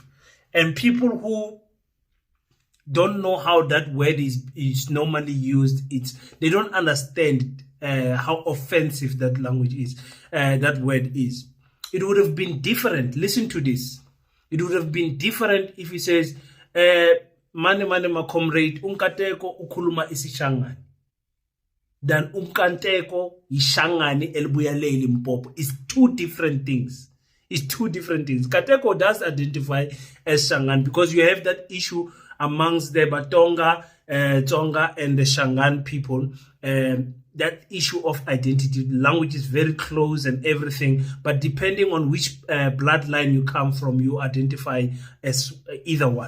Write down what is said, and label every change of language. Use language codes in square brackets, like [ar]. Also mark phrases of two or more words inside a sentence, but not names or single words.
[en] And people who don't know how that word is normally used, they don't understand how offensive that language is, that word is. It would have been different. Listen to this. It would have been different if he says, [zu] mane ma comrade, Nkateko ukuluma isishangane. than Nkateko Ishangani Elbuyale Limpopo. [en] It's two different things. It's two different things. Nkateko does identify as Shangaan because you have that issue amongst the Batonga, Tonga, and the Shangaan people. That issue of identity, language is very close and everything, but depending on which bloodline you come from, you identify as either one.